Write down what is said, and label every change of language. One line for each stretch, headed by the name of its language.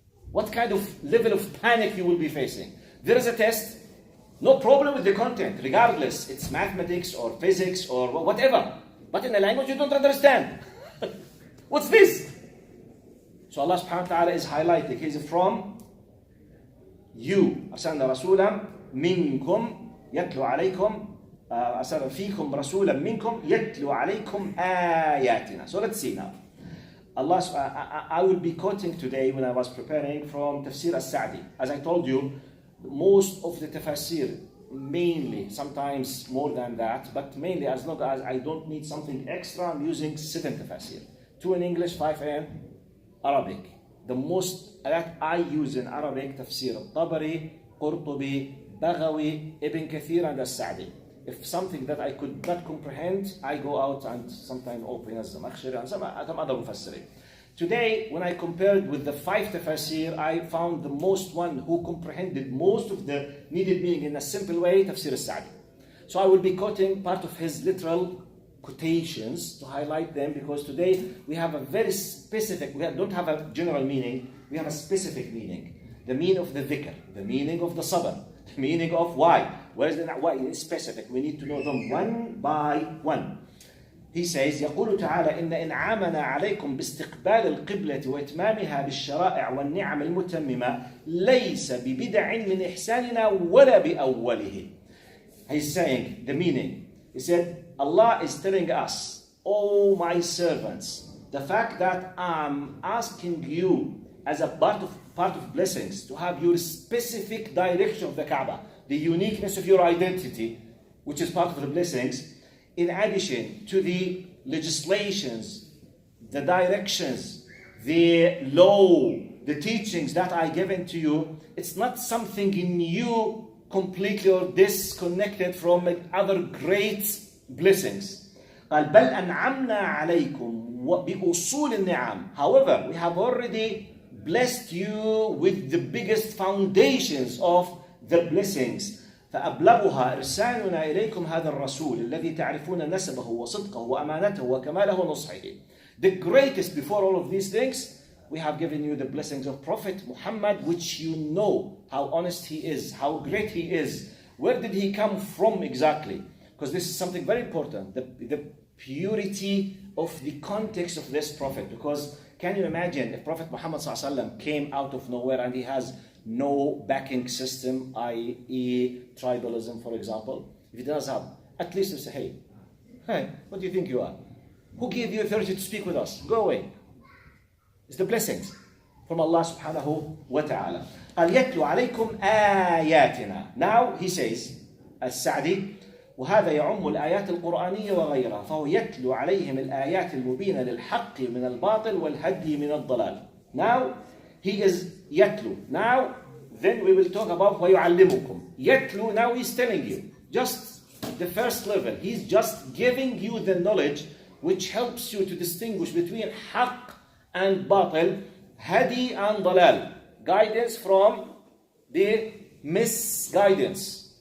English: What kind of level of panic you will be facing? There is a test, no problem with the content, regardless, it's mathematics or physics or whatever. But in a language you don't understand. What's this? So Allah subhanahu wa ta'ala is highlighting, He is from you.
Arabic: أرسلنا رسولا منكم يتلو عليكم أرسل فيكم رسولا منكم يتلو عليكم آياتنا.
English: So let's see now. I will be quoting today when I was preparing from Tafsir SWT. As I told you, most of the Tafsir, mainly, sometimes more than that, but mainly as long as I don't need something extra, I'm using 7 Tafsir. 2 in English, 5 in Arabic. The most that I use in Arabic, Tafsir al-Tabari, Qurtubi, Baghawi, Ibn Kathir, and al-Sa'di. If something that I could not comprehend, I go out and sometimes open as Zamakhshari and some other Mufassirin. Today, when I compared with the 5 Tafsir, I found the most one who comprehended most of the needed meaning in a simple way, Tafsir al-Sa'di. So I will be quoting part of his literal quotations to highlight them, because today we have a very specific, don't have a general meaning, we have a specific meaning. The meaning of the dhikr, the meaning of the sabr, the meaning of why. Where is the why? It's specific. We need to know them one by one. He says,
Arabic: يقول تعالى إن إنعامنا عليكم باستقبال القبلة وإتمامها بالشرائع والنعم المتممة ليس ببدع من إحساننا ولا بأوله.
English: He's saying the meaning. He said, Allah is telling us, oh my servants, the fact that I'm asking you as a part of blessings to have your specific direction of the Kaaba, the uniqueness of your identity, which is part of the blessings, in addition to the legislations, the directions, the law, the teachings that I given to you, it's not something new completely or disconnected from other great blessings.
Arabic: قال بل أنعمنا عليكم بأصول النعم.
English: However, we have already blessed you with the biggest foundations of the blessings.
Arabic: فأبلغها إرسالنا إليكم هذا الرسول الذي تعرفون نسبه وصدقه وأمانته وكماله ونصحه.
English: The greatest before all of these things, we have given you the blessings of Prophet Muhammad, which you know how honest he is, how great he is. Where did he come from exactly? Because this is something very important, the purity of the context of this prophet. Because can you imagine if Prophet Muhammad ﷺ came out of nowhere and he has no backing system, i.e. tribalism, for example? If he does have, at least you say, hey, what do you think you are? Who gave you authority to speak with us? Go away. It's the blessings from Allah subhanahu wa ta'ala.
Arabic: قال يتلو عليكم آياتنا.
English: Now he says,
Arabic: السعدي, وهذا يعم الآيات القرآنية وغيرها فهو يتلو عليهم الآيات المبينة للحق من الباطل والهدي من الضلال.
English: Now he is يتلو. Now then we will talk about ويعلمكم. يتلو, now he's telling you just the first level. He's just giving you the knowledge which helps you to distinguish between حق and batil, hadi and dalal, guidance from the misguidance.